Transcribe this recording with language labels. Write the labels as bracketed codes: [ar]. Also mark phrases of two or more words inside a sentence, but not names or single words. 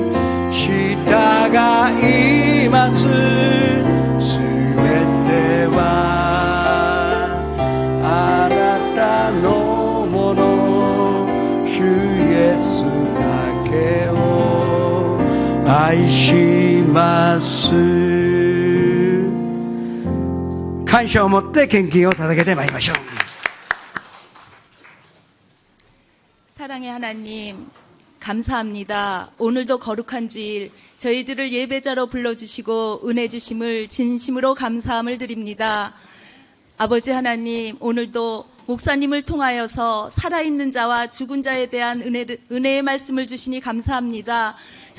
[ja] 従いますすべてはあなたのもの主イエスだけを愛します感謝を持って献金を捧げてまいりましょう。 [ko] 사랑의 하나님 감사합니다. 오늘도 거룩한 주일 저희들을 예배자로 불러주시고 은혜 주심을 진심으로 감사함을 드립니다. 아버지 하나님 오늘도 목사님을 통하여서 살아있는 자와 죽은 자에 대한 은혜의 말씀을 주시니 감사합니다.